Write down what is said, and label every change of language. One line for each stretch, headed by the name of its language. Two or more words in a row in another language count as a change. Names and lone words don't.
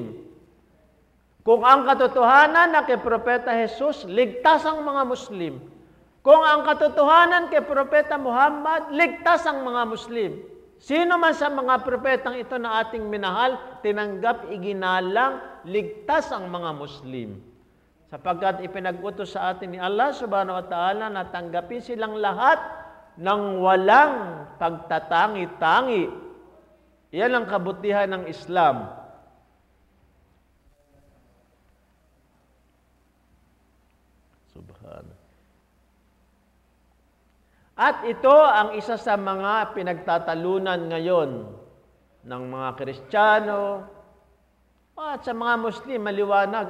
Filipino: Kung ang katotohanan na kay Propeta Jesus, ligtas ang mga Muslim. Kung ang katotohanan kay Propeta Muhammad, ligtas ang mga Muslim. Sino man sa mga propetang ito na ating minahal, tinanggap, iginalang, ligtas ang mga Muslim. Sapagkat ipinag-utos sa atin ni Allah
Arabic: subhanahu wa ta'ala
Filipino: na tanggapin silang lahat ng walang pagtatangi-tangi. Yan ang kabutihan ng Islam. Subhanallah. At ito ang isa sa mga pinagtatalunan ngayon ng mga Kristiyano at sa mga Muslim, maliwanag.